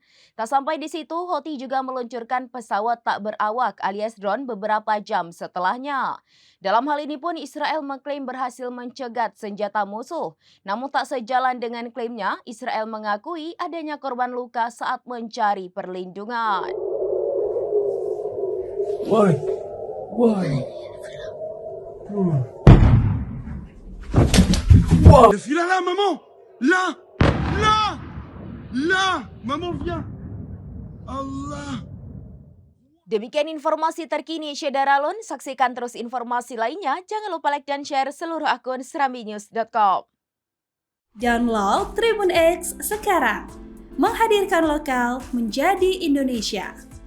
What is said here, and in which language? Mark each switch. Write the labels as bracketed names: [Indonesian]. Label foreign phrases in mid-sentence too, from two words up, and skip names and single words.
[Indonesian] Tak sampai di situ, Houthi juga meluncurkan pesawat tak berawak alias drone beberapa jam setelahnya. Dalam hal ini pun Israel mengklaim berhasil mencegat senjata musuh. Namun tak sejalan dengan klaimnya, Israel mengakui adanya korban luka saat mencari perlindungan. [English] Why, why? Wow. [French] Le fil à là, maman! Là! Là! Là! Maman, viens! Allah! [Indonesian] Demikian informasi terkini Syedaralun. Saksikan terus informasi lainnya. Jangan lupa like dan share seluruh akun serambinews.com. Download Tribun X sekarang. Menghadirkan lokal menjadi Indonesia.